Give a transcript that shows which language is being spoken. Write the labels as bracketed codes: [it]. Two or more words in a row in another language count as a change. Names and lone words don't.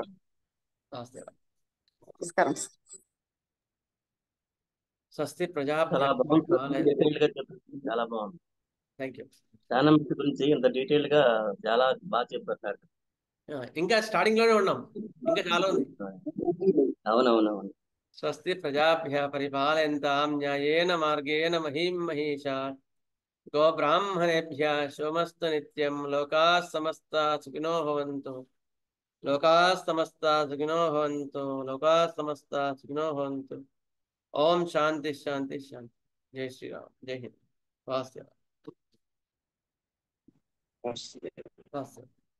[te] నమస్కారం. [sa] స్వస్తి ప్రజా. [te] చాలా బాగుంది. [en] thank you. [te] ధ్యానం గురించి ఇంత డీటెయిల్ గా చాలా బాగా చెప్పారు సార్. ఇంకా స్టార్టింగ్ లోనే ఉన్నాం, ఇంకా చాలా ఉంది. అవునవునవును. [sa] స్వస్తి ప్రజాభ్య పరిపాలయంతాం న్యాయేన మార్గేణ మహీం మహీషా గో బ్రాహ్మణేభ్య శోమస్తు నిత్యం. లోకాః సమస్తాః సుఖినో భవంతు. లోకాః సమస్తాః సుఖినో భవంతు. లోకాః సమస్తాః సుఖినో భవంతు. ఓం శాంతి శాంతి శాంతి. [hi] जय श्रीराम, जय हिंद. [te] వాస్తవ.